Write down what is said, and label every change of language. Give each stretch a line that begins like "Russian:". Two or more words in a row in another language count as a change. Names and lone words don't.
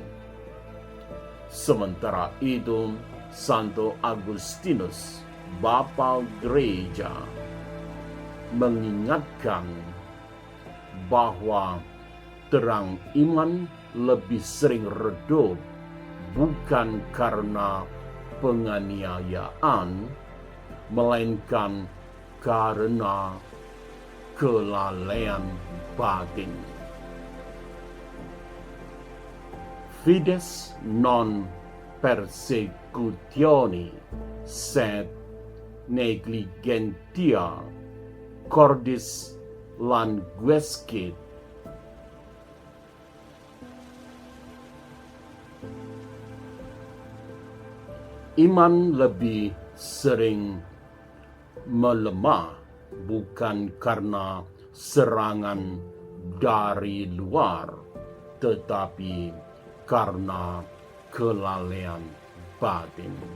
Indonesian: Sementara itu, Santo Agustinus, Bapa Gereja, mengingatkan bahwa terang iman lebih sering redup bukan karena penganiayaan, melainkan karena kelalaian batin.
Latin: Fides non persecutione sed negligentia cordis languescit.
Indonesian: Iman lebih sering melemah bukan karena serangan dari luar, tetapi karena kelalaian batin.